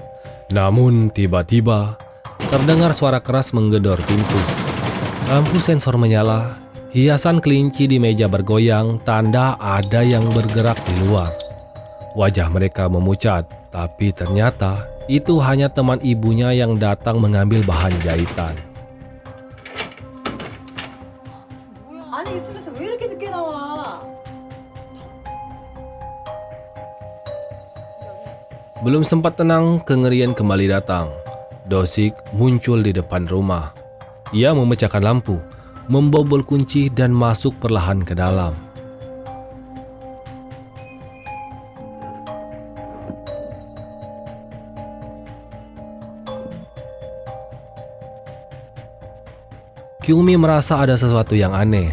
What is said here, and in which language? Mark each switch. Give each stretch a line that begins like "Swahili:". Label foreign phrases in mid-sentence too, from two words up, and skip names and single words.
Indonesian: Namun tiba-tiba, terdengar suara keras menggedor pintu. Lampu sensor menyala, hiasan kelinci di meja bergoyang, tanda ada yang bergerak di luar. Wajah mereka memucat, tapi ternyata itu hanya teman ibunya yang datang mengambil bahan jahitan.
Korean: 안에 있으면서 왜 이렇게 늦게 나와?
Indonesian: Belum sempat tenang, kengerian kembali datang. Dosik muncul di depan rumah. Ia memecahkan lampu, membobol kunci dan masuk perlahan ke dalam. Kyungmi merasa ada sesuatu yang aneh.